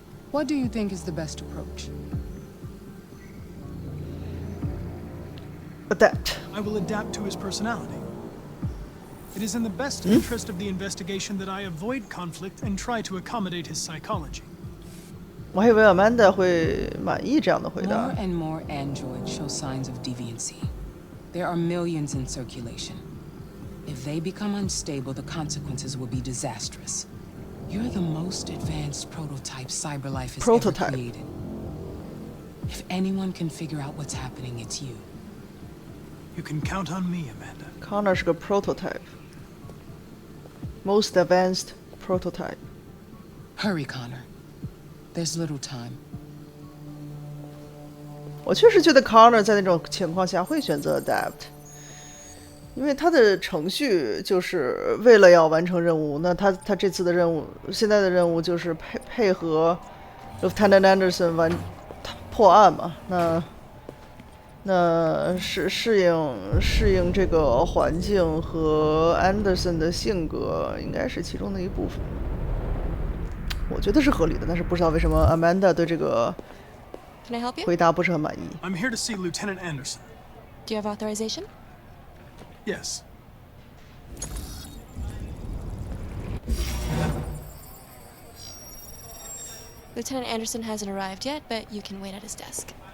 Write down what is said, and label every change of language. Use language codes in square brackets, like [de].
[en] What do you think is the best approach? Adapt. I will adapt to his personality. It is in the best interest of the investigation that I avoid conflict and try to accommodate his psychology. [zh] 我还以为 Amanda 会满意这样的回答。 [en] More and more androids show signs of deviancy. There are millions in circulation. If they become unstable, the consequences will be disastrous. You're the most advanced prototype CyberLife has ever created. If anyone can figure out what's happening, it's you. You can count on me, Amanda. [zh] Connor 是个 prototype. [en] Most advanced prototype. Hurry, Connor. There's little time. [zh] 我确实觉得 Connor 在那种情况下会选择 adapt， 因为他的程序就是为了要完成任务。那他这次的任务，现在的任务就是配合 Lieutenant Anderson 破案嘛。那适应这个环境和 Anderson 的性格，应该是其中的一部分。我觉得是合理的，但是不知道为什么 Amanda 对这个 [en] Can I help you? [zh] 回答不是很满意。 [en] I'm here to see Lieutenant Anderson. Do you have authorization? Yes. Lieutenant Anderson hasn't arrived yet, but you can wait at his desk.